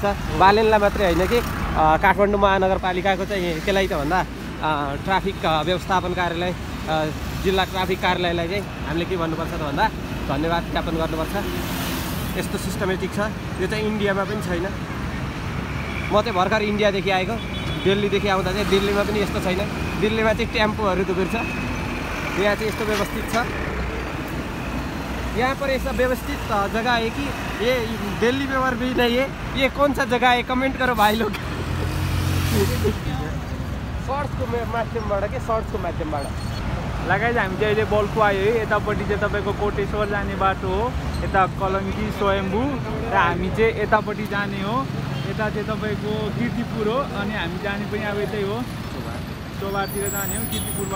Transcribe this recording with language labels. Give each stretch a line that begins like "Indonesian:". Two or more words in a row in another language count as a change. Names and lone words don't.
Nepali: बालेनलाई मात्रै होइन कि काठमाडौँ महानगरपालिकाको चाहिँ केलाई त भन्दा ट्राफिक व्यवस्थापन कार्यालय, जिल्ला ट्राफिक कार्यालयलाई चाहिँ हामीले के भन्नुपर्छ त भन्दा धन्यवाद ज्ञापन गर्नुपर्छ। यस्तो सिस्टमेटिक छ, यो चाहिँ इन्डियामा पनि छैन। म चाहिँ भर्खर इन्डियादेखि आएको, दिल्लीदेखि आउँदा चाहिँ दिल्लीमा पनि यस्तो छैन। दिल्लीमा चाहिँ टेम्पोहरू दुर्छ, यहाँ चाहिँ यस्तो व्यवस्थित छ।
Hindi: यहाँ पर ऐसा व्यवस्थित जगह है कि ये दिल्ली में और भी नहीं है। ये कौन सा जगह है कमेंट करो भाइ लोग।
Nepali: सर्ट्सको माध्यमबाट के सर्ट्सको माध्यमबाट लगाइ हामी चाहिँ अहिले बल्कु आयो है। यतापट्टि चाहिँ तपाईँको कोटेश्वर जाने बाटो हो, यता कलङ्की स्वयम्भू र हामी चाहिँ यतापट्टि जाने हो। यता चाहिँ तपाईँको कीर्तिपुर हो अनि हामी जाने पनि अब यतै हो, चोबारतिर जाने हो कीर्तिपुरबाट।